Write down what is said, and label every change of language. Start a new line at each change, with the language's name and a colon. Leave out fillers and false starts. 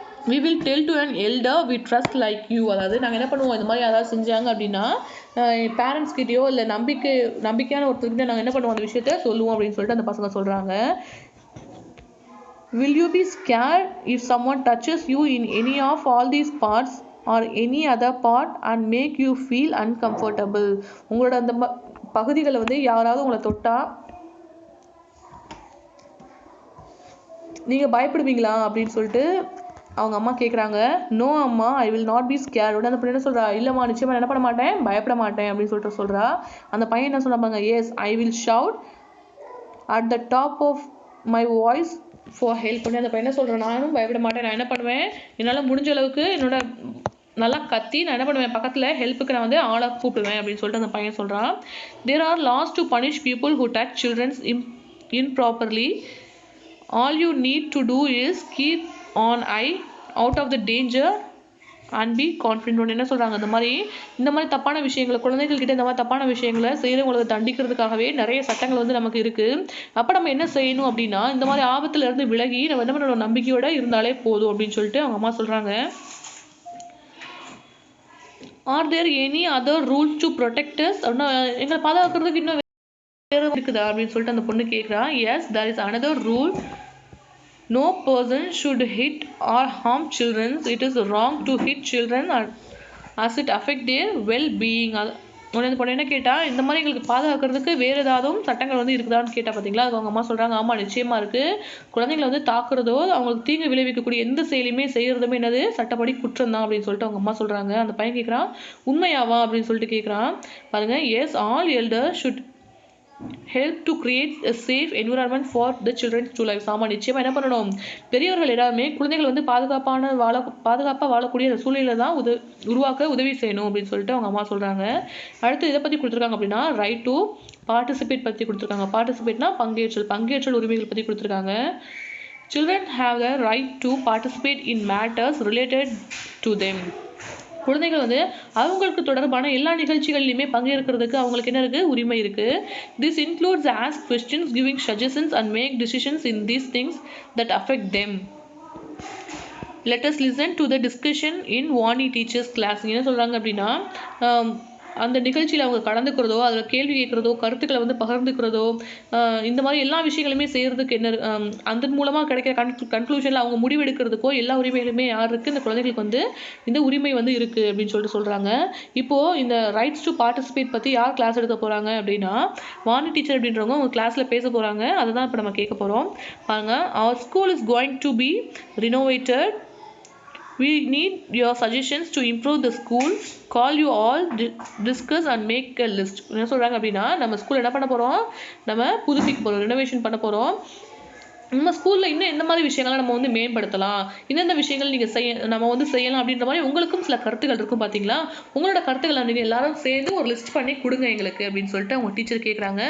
English: we will tell to an elder we trust like you.
Tamil: அதாவது நாங்கள் என்ன பண்ணுவோம், இந்த மாதிரி யாராவது செஞ்சாங்க அப்படின்னா பேரண்ட்ஸ் கிட்டேயோ இல்லை நம்பிக்கையான ஒருத்தர்கிட்ட நாங்கள் என்ன பண்ணுவோம், அந்த விஷயத்த சொல்லுவோம் அப்படின்னு சொல்லிட்டு அந்த பசங்க சொல்கிறாங்க.
English: will you be scared if someone touches you in any of all these parts or any other part and make you feel uncomfortable?
Tamil: உங்களோட அந்த பகுதிகளை வந்து யாராவது உங்களை தொட்டா நீங்கள் பயப்படுவீங்களா அப்படின்னு சொல்லிட்டு அவங்க அம்மா கேட்குறாங்க. நோ அம்மா,
English: I will not be scared.
Tamil: உடனே அந்த பையன் என்ன சொல்கிறா, இல்லைம்மா நிச்சயமாக என்ன பண்ண மாட்டேன், பயப்பட மாட்டேன் அப்படின்னு சொல்லிட்டு சொல்கிறா. அந்த பையன் என்ன சொன்னாங்க,
English: Yes I will shout at the top of my voice for help.
Tamil: பண்ணி அந்த பையன் என்ன சொல்கிறேன், நானும் பயப்பட மாட்டேன், நான் என்ன பண்ணுவேன், என்னால் முடிஞ்ச அளவுக்கு என்னோட நல்லா கத்தி நான் என்ன பண்ணுவேன், பக்கத்தில் ஹெல்ப்புக்கு நான் வந்து ஆளை கூப்பிடுவேன் அப்படின்னு சொல்லிட்டு அந்த பையன் சொல்கிறான்.
English: There are laws to punish people who touch childrens improperly. All you need to do is keep on eye out of the danger and be confident.
Tamil: என்ன சொல்கிறாங்க, இந்த மாதிரி தப்பான விஷயங்களை குழந்தைகள்கிட்ட இந்த மாதிரி தப்பான விஷயங்களை செய்கிறவங்களுக்கு தண்டிக்கிறதுக்காகவே நிறைய சட்டங்கள் வந்து நமக்கு இருக்குது. அப்போ நம்ம என்ன செய்யணும் அப்படின்னா, இந்த மாதிரி ஆபத்துலேருந்து விலகி நம்ம என்ன பண்ணணும், நம்பிக்கையோடு இருந்தாலே போதும் அப்படின்னு சொல்லிட்டு அவங்க அம்மா சொல்கிறாங்க.
English: Are there any other rules to protect us?
Tamil: அப்படின்னா எங்களை பாதுகாக்கிறதுக்கு இன்னும் வேறு இருக்குதா அப்படின்னு சொல்லிட்டு அந்த பொண்ணு கேட்குறா.
English: Yes, there is another rule. No person should hit or harm children. It is wrong to hit children as it affect their well-being.
Tamil: உடனே பொண்ணு என்ன கேட்டால், இந்த மாதிரி எங்களுக்கு பாதுகாக்கிறதுக்கு வேறு ஏதாவது சட்டங்கள் வந்து இருக்குதான்னு கேட்டால் பார்த்தீங்களா, அது அவங்க அம்மா சொல்கிறாங்க, ஆமாம் நிச்சயமாக இருக்குது. குழந்தைங்களை வந்து தாக்குறதோ அவங்களுக்கு தீங்கு விளைவிக்கக்கூடிய எந்த செயலையுமே செய்கிறதுமே என்னது சட்டப்படி குற்றம் தான் அப்படின்னு சொல்லிட்டு அவங்க அம்மா சொல்கிறாங்க. அந்த பையன் கேட்குறான், உண்மையாவா அப்படின்னு சொல்லிட்டு கேட்குறான். பாருங்கள்,
English: Yes, all elders should help to create a safe environment for the children to live.
Tamil: ஆமாம் நிச்சயமாக என்ன பண்ணணும், பெரியவர்கள் எல்லாருமே குழந்தைகள் வந்து பாதுகாப்பாக வாழக்கூடிய அந்த சூழ்நிலை தான் உருவாக்க உதவி செய்யணும் அப்படின்னு சொல்லிட்டு அவங்க அம்மா சொல்கிறாங்க. அடுத்து இதை பற்றி கொடுத்துருக்காங்க அப்படின்னா, ரைட் டு பார்ட்டிசிபேட் பற்றி கொடுத்துருக்காங்க. பார்ட்டிசிபேட்னா பங்கேற்றல் உரிமைகள் பற்றி கொடுத்துருக்காங்க.
English: Children have the right to participate in matters related to them.
Tamil: குழந்தைகள் வந்து அவங்களுக்கு தொடர்பான எல்லா நிகழ்ச்சிகள்லையுமே பங்கேற்கிறதுக்கு அவங்களுக்கு என்ன இருக்குது, உரிமை இருக்குது.
English: This includes ask questions, giving suggestions and make decisions in these things that affect them. Let us listen to the discussion in Vani teacher's class.
Tamil: என்ன சொல்கிறாங்க அப்படின்னா, அந்த நிகழ்ச்சியில் அவங்க கலந்துக்கிறதோ, அதில் கேள்வி கேட்குறதோ, கருத்துக்களை வந்து பகிர்ந்துக்கிறதோ, இந்த மாதிரி எல்லா விஷயங்களுமே செய்கிறதுக்கு என்ன அதன் மூலமாக கிடைக்கிற கன்க்ளூஷனில் அவங்க முடிவெடுக்கிறதுக்கோ எல்லா உரிமைகளுமே யார் இருக்குது, இந்த குழந்தைகளுக்கு வந்து இந்த உரிமை வந்து இருக்குது அப்படின்னு சொல்லிட்டு சொல்கிறாங்க. இப்போது இந்த ரைட்ஸ் டு பார்ட்டிசிபேட் பற்றி யார் கிளாஸ் எடுக்க போகிறாங்க அப்படின்னா, வாணி டீச்சர் அப்படின்றவங்க அவங்க கிளாஸில் பேச போகிறாங்க. அதை தான் இப்போ நம்ம கேட்க போகிறோம். பாருங்கள்,
English: Our school is going to be renovated. We need your suggestions to improve the school. Call you all, discuss and make a list.
Tamil: என்ன சொல்கிறாங்க அப்படின்னா, நம்ம ஸ்கூல் என்ன பண்ண போகிறோம், நம்ம புதுப்பிக்க போகிறோம், ரெனோவேஷன் பண்ண போகிறோம். நம்ம ஸ்கூலில் இன்னும் எந்த மாதிரி விஷயங்கள்லாம் நம்ம வந்து மேம்படுத்தலாம், இந்தந்த விஷயங்கள் நீங்கள் நம்ம வந்து செய்யலாம் அப்படின்ற மாதிரி உங்களுக்கும் சில கருத்துக்கள் இருக்கும் பார்த்தீங்களா. உங்களோட கருத்துக்களை நீங்கள் எல்லாரும் சேர்ந்து ஒரு லிஸ்ட் பண்ணி கொடுங்க எங்களுக்கு அப்படின்னு சொல்லிட்டு அவங்க டீச்சர் கேட்குறாங்க.